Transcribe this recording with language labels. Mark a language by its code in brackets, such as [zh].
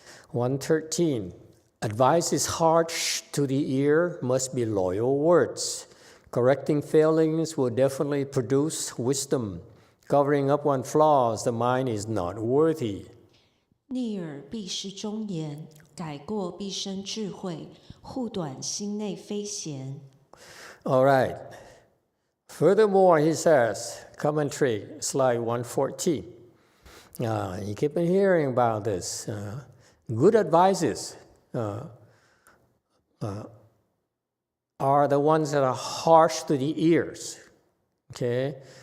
[en] 113. Advice is harsh to the ear, must be loyal words. Correcting failings will definitely produce wisdom. Covering up one's flaws, the mind is not worthy. [zh] 逆耳必是忠言，改过必生智慧，护短心内非贤。 [en] All right. Furthermore, he says, commentary, slide 114. You keep on hearing about this. Good advices are the ones that are harsh to the ears. Okay?